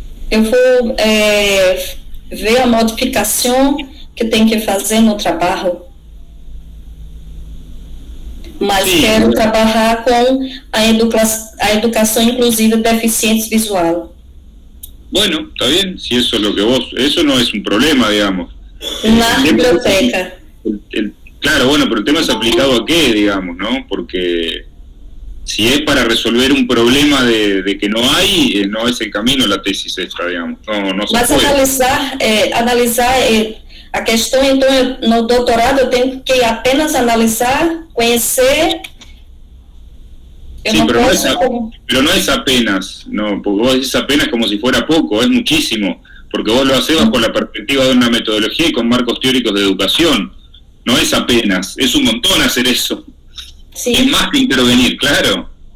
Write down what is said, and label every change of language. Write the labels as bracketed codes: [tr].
[pt] Eu vou ver a modificação que tem que fazer no trabalho. Mas sí, quero trabalhar com a educação inclusiva de deficientes visual. [es] Bueno, está bien, si eso es lo que eso no es un problema, digamos. [pt] Na biblioteca. [es] Claro, bueno, pero el tema es aplicado a qué, digamos, ¿no? Porque si es para resolver un problema de que no hay, no es el camino la tesis esta, digamos. No se puede. [pt] Mas analisar a questão, então, no doutorado eu tenho que apenas analisar, conhecer. [es] Sí, pero no es apenas, no, porque vos decís apenas como si fuera poco, es muchísimo, porque vos lo haces bajo la perspectiva de una metodología y con marcos teóricos de educación. No es apenas, es un montón hacer eso. Sí. Es más que intervenir, claro.